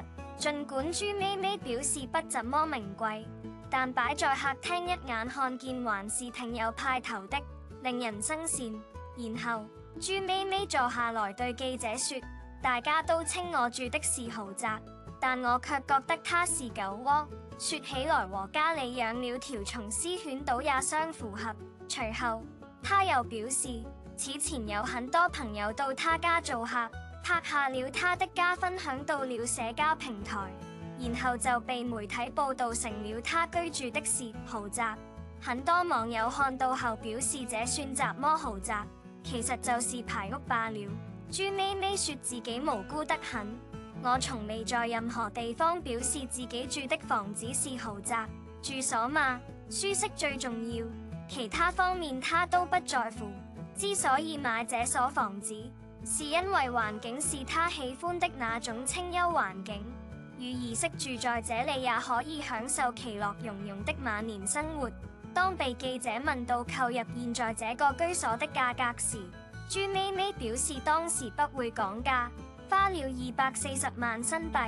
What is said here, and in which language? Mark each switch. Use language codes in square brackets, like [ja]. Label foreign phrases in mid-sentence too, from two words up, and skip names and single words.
[zh] 儘管朱咪咪表示不怎麼名貴，但擺在客廳一眼看見還是挺有派頭的，令人生羨。然後，朱咪咪坐下來對記者說：大家都稱我住的是豪宅，但我卻覺得它是狗窩，說起來和家裡養了條松獅犬倒也相符合。隨後，他又表示，此前有很多朋友到他家做客，拍下了他的家分享到了社交平台，然後就被媒體報道成了他居住的是豪宅。很多網友看到後表示這算什麼豪宅？其實就是排屋罷了。朱咪咪說自己無辜得很，我從未在任何地方表示自己住的房子是豪宅住所嘛，舒適最重要，其他方面他都不在乎。之所以買這所房子，是因為環境是他喜歡的那種清幽環境，與兒媳住在這裡也可以享受其樂融融的晚年生活。當被記者問到購入現在這個居所的價格時，朱咪咪表示當時不會講價，花了240萬新幣。